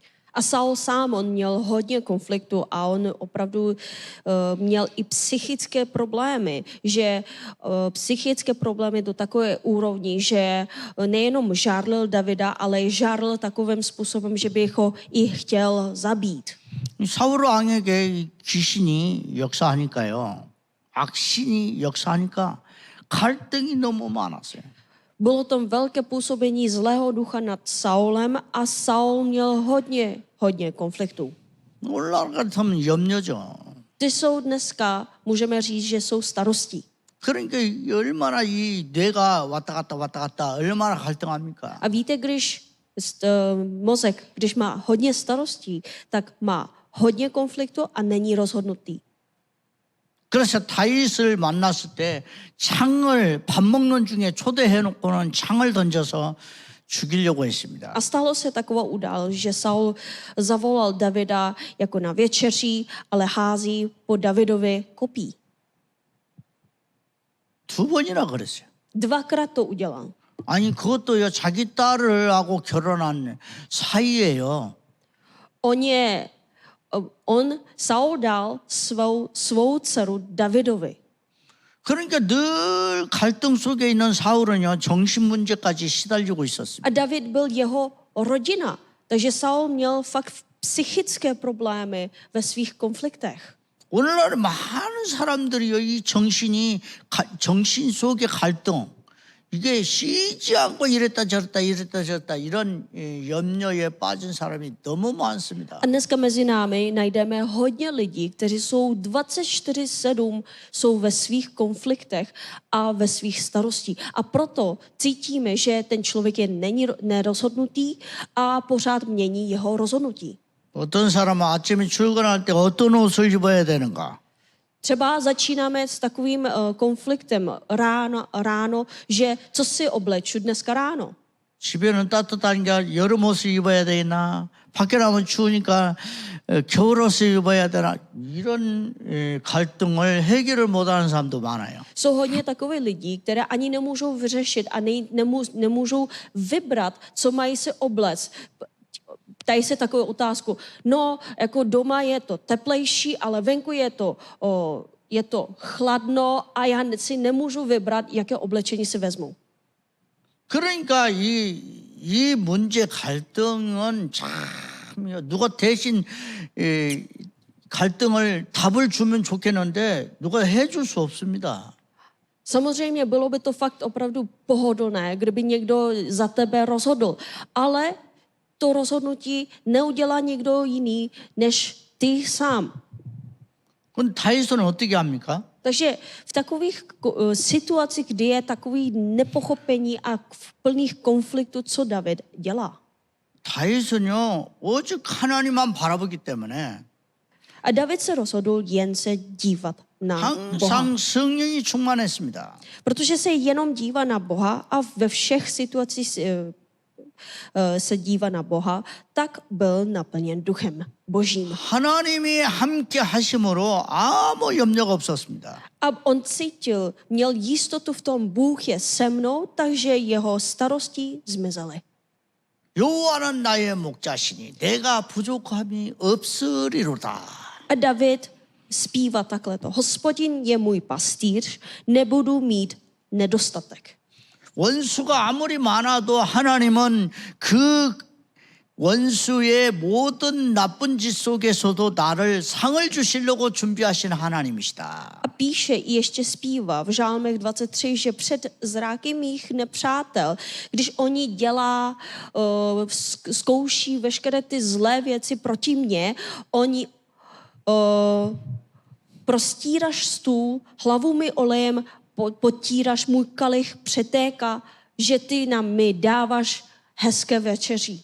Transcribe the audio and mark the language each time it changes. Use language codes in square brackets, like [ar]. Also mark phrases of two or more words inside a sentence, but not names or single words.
[cs] A Saul sám, on měl hodně konfliktu a on opravdu měl i psychické problémy, že psychické problémy do takové úrovni, že nejenom žárlil Davida, ale žárlil takovým způsobem, že by ho i chtěl zabít. [ko] 사울 왕에게 귀신이 역사하니까요. 악신이 역사하니까 갈등이 너무 많았어요. [cs] Bylo tam velké působení zlého ducha nad Saulem a Saul měl hodně konfliktů. [ko] 오늘날 같으면 염려죠. [cs] Ty jsou dneska, můžeme říct, že jsou starostí. [ko] 그러니까 얼마나 이 뇌가 왔다 갔다 얼마나 갈등합니까? [cs] A víte, když mozek, když má hodně starostí, tak má hodně konfliktu a není rozhodnutý. [ko] 그래서 다윗을 만났을 때 창을 밥 먹는 중에 초대해 놓고는 창을 던져서 죽이려고 했습니다. [cs] A stalo se taková událost, že Saul zavolal Davida jako na večeří, ale hází po Davidovi kopí. [ko] 2번이나 그랬어요. [cs] Dvakrát to udělal. [ko] 아니 그것도요 자기 딸을 하고 결혼한 사이예요. [cs] Saul dal svou dceru Davidovi. [ko] 그러니까 늘 갈등 속에 있는 사울은요 정신 문제까지 시달리고 있었습니다. [cs] A David byl jeho rodina, takže Saul měl fakt psychické problémy ve svých konfliktech. [ko] 오늘날 많은 사람들이요 이 정신 속의 갈등 이게 쉬지 않고 이랬다 저랬다 이런 염려에 빠진 사람이 너무 많습니다. [cs] A dneska mezi námi najdeme hodně lidí, kteří jsou 24/7 jsou ve svých konfliktech a ve svých starostí. A proto cítíme, že ten člověk je nerozhodnutý a pořád mění jeho rozhodnutí. [ko] 어떤 사람은 아침에 출근할 때 어떤 옷을 입어야 되는가? [cs] Třeba začínáme s takovým konfliktem ráno, že co si obleču dneska ráno. [ko] 집에는 따뜻하니까 여름 옷을 입어야 되나? 밖에 나가면 추우니까 겨울 옷을 입어야 되나? 이런 갈등을 해결을 못하는 사람도 많아요. [cs] Jsou hodně takových lidí, které ani nemůžou vyřešit a nemůžou vybrat, co mají si oblec. Ptají se takovou otázku, no, jako doma je to teplejší, ale venku je to chladno a já si nemůžu vybrat, jaké oblečení si vezmu. [ko] 그러니까 이 문제 갈등은 참 누가 대신 갈등을 답을 주면 좋겠는데 누가 해줄 수 없습니다. [cs] Samozřejmě bylo by to fakt opravdu pohodlné, kdyby někdo za tebe rozhodl, ale to rozhodnutí neudělá někdo jiný než ty sám. [ko] 그럼 다윗은 어떻게 합니까? [cs] Takže v takových situacích, kdy je takový nepochopení a v plných konfliktů, co David dělá? [ko] 다윗은요 오직 하나님만 바라보기 때문에 [cs] A David se rozhodl jen se dívat na Boha. [ko] 항상 성령이 충만했습니다. [cs] Protože se jenom dívá na Boha a ve všech situacích se dívá na Boha, tak byl naplněn duchem Božím. [ko] 하나님이 함께 하심으로 아무 염려가 없었습니다. [cs] A on cítil, měl jistotu v tom, Bůh je se mnou, takže jeho starosti zmizely. [ko] 여호와는 나의 목자시니 내가 부족함이 없으리로다. [cs] A David zpívá takhle to. Hospodin je můj pastýř, nebudu mít nedostatek. [ko] 원수가 아무리 많아도 하나님은 그 원수의 모든 na쁜 짓 속에서도 나를 상을 주시려고 준비하신 하나님이시다. [cs] A píše i ještě zpívá v Žálmech 23, že před zráky mých nepřátel, když oni zkouší veškeré ty zlé věci proti mně, oni prostíraš stůl, hlavu mi olejem, potíraš, můj kalich přetéká, že ty mi dáváš hezké večeří.